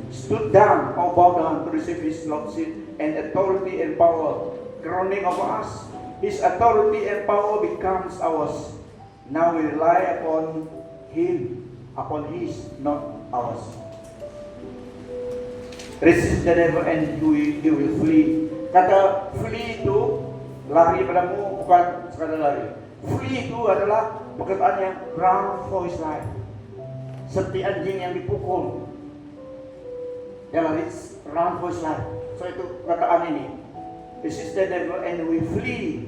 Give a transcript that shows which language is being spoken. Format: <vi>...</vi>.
<en>Stood down or bow down to receive His lordship and authority and power crowning over us. His authority and power becomes ours. Now we rely upon Him, upon His, not ours. Resist the devil and he will flee.</en> <id>Kata flee itu lari padamu, bukan sekadar lari. Flee itu adalah perkataan yang</id> <en>run for his life.</en> <id>Seperti anjing yang dipukul, dia lari</id> <en>run for his life.</en> <id>So itu perkataan ini.</id> <en>Resist the devil and we flee.</en>